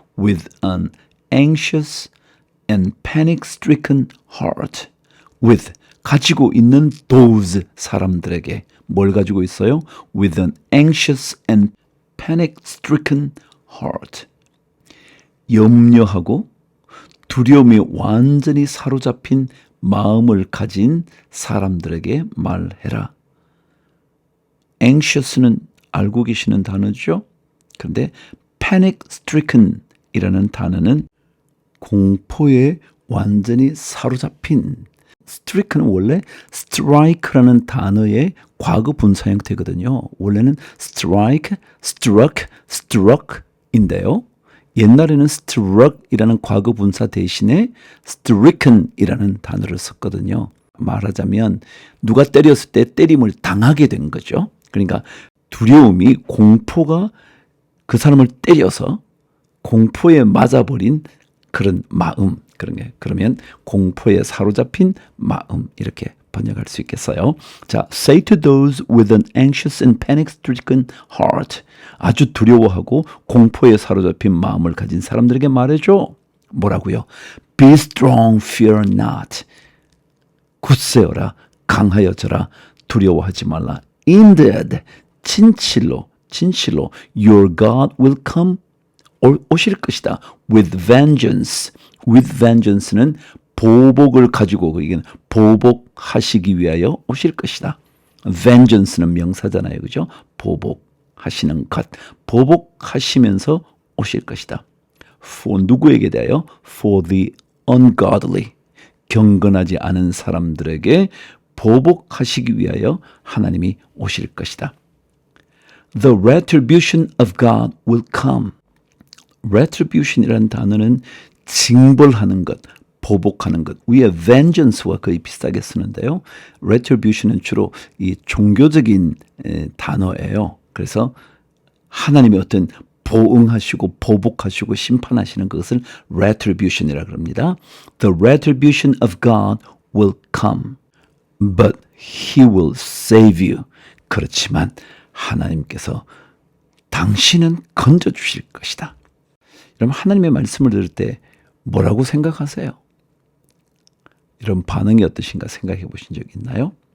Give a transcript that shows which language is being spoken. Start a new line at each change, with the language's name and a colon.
English: With an anxious and panic-stricken heart.
Korean: With 가지고 있는 those 사람들에게 뭘 가지고 있어요?
English: With an anxious and panic-stricken heart.
Korean: 염려하고 두려움이 완전히 사로잡힌 마음을 가진 사람들에게 말해라. anxious는 알고 계시는 단어죠. 그런데 panic-stricken 이라는 단어는 공포에 완전히 사로잡힌. stricken은 원래 strike라는 단어의 과거 분사 형태거든요. 원래는 strike, struck, struck인데요. 옛날에는 struck이라는 과거 분사 대신에 stricken이라는 단어를 썼거든요. 말하자면 누가 때렸을 때 때림을 당하게 된 거죠. 그러니까 두려움이 공포가 그 사람을 때려서 공포에 맞아버린 그런 마음. 그러면 공포에 사로잡힌 마음 이렇게 번역할 수 있겠어요.
English: 자, say to those with an anxious and panic-stricken heart.
Korean: 아주 두려워하고 공포에 사로잡힌 마음을 가진 사람들에게 말해줘. 뭐라고요?
English: Be strong, fear not.
Korean: 굳세어라, 강하여져라, 두려워하지 말라.
English: Indeed,
Korean: 진실로
English: your God will come,
Korean: 오실 것이다.
English: With vengeance. With vengeance
Korean: 는 보복을 가지고 이게 보복하시기 위하여 오실 것이다. vengeance는 명사잖아요. 그죠? 보복하시는 것. 보복하시면서 오실 것이다. For 누구에게 대하여?
English: For the ungodly.
Korean: 경건하지 않은 사람들에게 보복하시기 위하여 하나님이 오실 것이다.
English: The retribution of God will come.
Korean: retribution이라는 단어는 징벌하는 것, 보복하는 것. 위에 vengeance와 거의 비슷하게 쓰는데요. retribution은 주로 이 종교적인 단어예요. 그래서 하나님의 어떤 보응하시고 보복하시고 심판하시는 것을 retribution이라고 합니다.
English: The retribution of God will come, but He will save you.
Korean: 그렇지만 하나님께서 당신은 건져주실 것이다. 여러분 하나님의 말씀을 들을 때 뭐라고 생각하세요? 이런 반응이 어떠신가 생각해 보신 적 있나요?